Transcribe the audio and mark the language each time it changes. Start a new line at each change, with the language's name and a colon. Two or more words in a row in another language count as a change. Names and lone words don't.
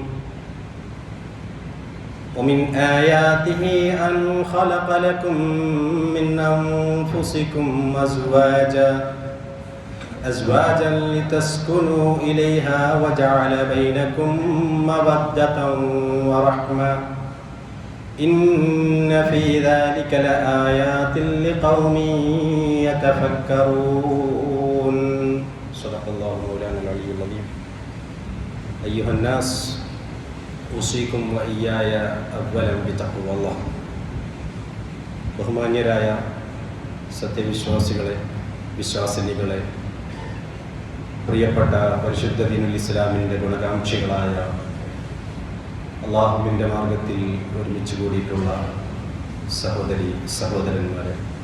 Arabic: ومن آياته أن خلق لكم من أنفسكم أزواجا لتسكنوا إليها وجعل بينكم مودة ورحمة إن في ذلك لآيات لقوم يتفكرون. صدق الله مولانا العلي العظيم. أيها الناس أوصيكم وإياي أولا بتقوى الله.
Malayalam: ബഹുമാന്യരായ സത്യവിശ്വാസികളെ, വിശ്വാസിനികളെ, പ്രിയപ്പെട്ട പരിശുദ്ധ ദീനുൽ ഇസ്ലാമിൻ്റെ ഗുണകാംക്ഷികളായ അള്ളാഹുവിൻ്റെ മാർഗത്തിൽ ഒരുമിച്ച് കൂടിയിട്ടുള്ള സഹോദരി സഹോദരന്മാരെ,